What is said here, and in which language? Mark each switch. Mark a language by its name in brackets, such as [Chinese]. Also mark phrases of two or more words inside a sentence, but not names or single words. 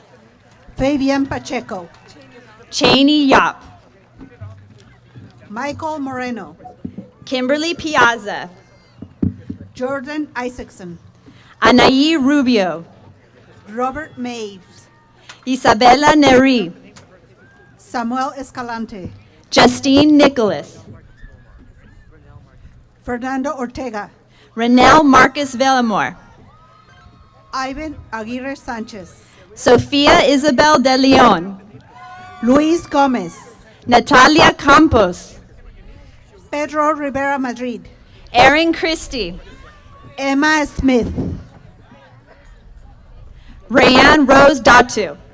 [English] Fabian Pacheco, Cheney Yap, Michael Moreno, Kimberly Piazza, Jordan Isaacson, Anaí Rubio, Robert Maves, Isabella Neri, Samuel Escalante, Justine Nicholas, Fernando Ortega, Renel Marcus Villamor, Ivan Aguirre Sanchez, Sofia Isabel de Leon, Luis Gomez, Natalia Campos, Pedro Rivera Madrid, Erin Christie, Emma Smith, Rayanne Rose Datu,